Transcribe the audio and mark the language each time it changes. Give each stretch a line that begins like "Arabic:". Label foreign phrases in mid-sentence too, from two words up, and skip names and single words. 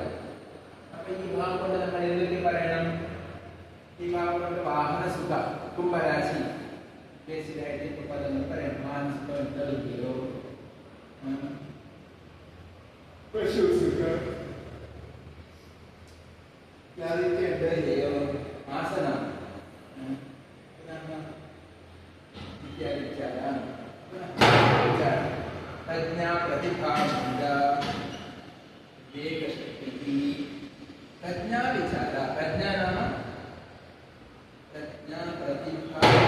Malayalam: അപ്പൊ ഈ ഭാവം കൊണ്ട് നമ്മൾ എന്തൊക്കെ പറയണം? ഈ ഭാവം കൊണ്ട് വാഹന സുഖ കുംഭരാശി ബേസിലായിട്ട് ഇപ്പൊ പദങ്ങൾ പറയണം.
Sanskrit: मानसिक पशु सुख आसन प्रज्ञा प्रतिभा विवेक शक्ति प्रज्ञा विचार प्रज्ञा नाम प्रज्ञा प्रतिभा